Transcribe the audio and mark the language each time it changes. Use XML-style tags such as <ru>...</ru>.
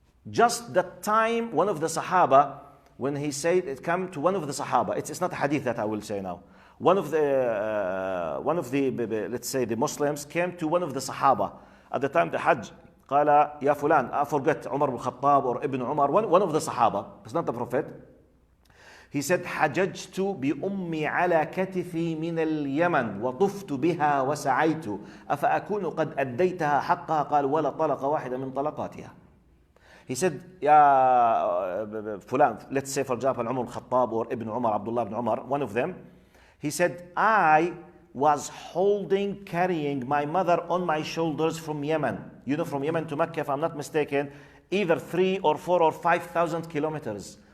<en>Just the time one of the Sahaba, when he said it came to one of the Sahaba, it's not a hadith that I will say now. One of the let's say the Muslims came to one of the Sahaba at the time the Hajj.</en> <ar>قال يا فلان,</ar> <en>I forget, Umar ibn Khattab or Ibn Umar, one of the Sahaba, it's not the Prophet. He said,</en> <ar>حججت بأمي على كتفي من اليمن وطفت بها وسعيت أفأكون قد أديتها حقها قال ولا طلق واحدة من طلقاتها.</ar> <en>He said,</en> <ar>يا فلان,</ar> <en>let's say for example Umar ibn Khattab or Ibn Umar, Abdullah ibn Umar, one of them. He said, I was carrying my mother on my shoulders from Yemen. From Yemen to Mecca, if I'm not mistaken, either 3 or 4 or 5,000 kilometers</en>